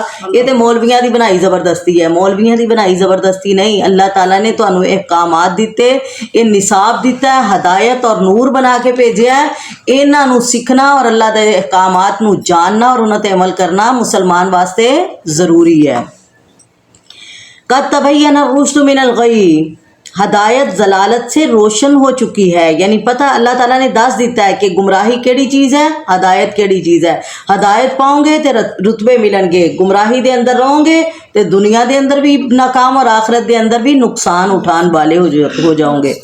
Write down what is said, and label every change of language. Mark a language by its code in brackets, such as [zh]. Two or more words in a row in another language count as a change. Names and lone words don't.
[pa] ਇਹ ਤੇ ਮੌਲਵੀਆਂ ਦੀ ਬਣਾਈ ਜ਼ਬਰਦਸਤੀ ਹੈ, ਮੌਲਵੀਆਂ ਦੀ ਬਣਾਈ ਜ਼ਬਰਦਸਤੀ ਨਹੀਂ। ਅੱਲਾਹ ਤਾਲਾ ਨੇ ਤੁਹਾਨੂੰ ਅਹਿਕਾਮਾਤ ਦਿੱਤੇ, ਇਹ ਨਿਸਾਬ ਦਿੱਤਾ ਹੈ, ਹਦਾਇਤ ਔਰ ਨੂਰ ਬਣਾ ਕੇ ਭੇਜਿਆ ਹੈ। ਇਹਨਾਂ ਨੂੰ ਸਿੱਖਣਾ ਔਰ ਅੱਲਾਹ ਦੇ ਅਹਿਕਾਮਾਤ ਨੂੰ ਜਾਣਨਾ ਔਰ ਉਹਨਾਂ ਤੇ ਅਮਲ ਕਰਨਾ ਮੁਸਲਮਾਨ ਵਾਸਤੇ ਜ਼ਰੂਰੀ ਹੈ। [ar] قد تبین الرشد من الغی، [pa] ہدایت ضلالت سے روشن ہو چکی ہے، یعنی پتہ اللہ تعالیٰ نے دس دیتا ہے کہ گمراہی کیڑی چیز ہے، ہدایت کیڑی چیز ہے۔ ہدایت پاؤں گے تو رتبے ملن گے، گمراہی دے اندر رہو گے تو دنیا دے اندر بھی ناکام اور آخرت دے اندر بھی نقصان اٹھان والے ہو جاؤں گے۔